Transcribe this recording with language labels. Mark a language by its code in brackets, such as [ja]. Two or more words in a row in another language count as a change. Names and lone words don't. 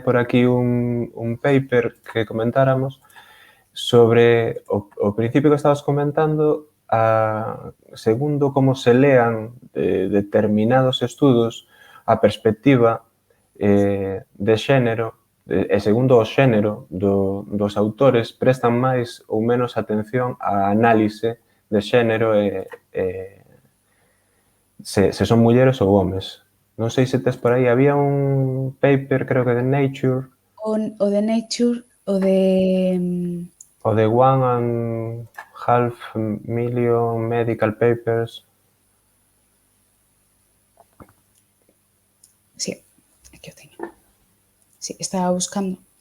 [gl] por aquí un paper que comentáramos sobre o principio que estabas comentando, segundo como se lean determinados estudos, a perspectiva de xénero, e segundo o xénero dos autores, prestan máis ou menos atención á análise de xénero se son mulleres ou homes. Non sei se tes por aí, había un paper, creo que de Nature. O de Nature, o de... O de [en] 1.5 million medical papers. [gl] Sí, aquí o teño. Sí, estaba buscando.